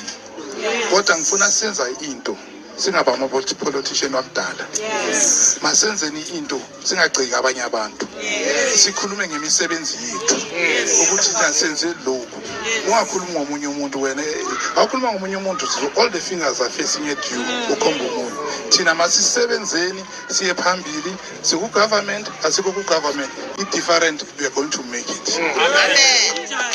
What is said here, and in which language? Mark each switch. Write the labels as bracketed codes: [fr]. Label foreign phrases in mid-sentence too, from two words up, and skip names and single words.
[nd] Kodwa ngifuna senza into singaba ama-politician wakudala. [en] Yes. [nd] Masenzeni into singagciki abanye abantu. Sikhulume ngemisebenzi yethu. Ukuthi senze lokho. Ungakhuluma ngomunye umuntu wena. Awukhuluma ngomunye umuntu [en] all the fingers are facing at you [nd] ukhomba umuntu. Thina masisebenzeni siye phambili siku government asiko ku government. [en] It different we are going to make it. Amen.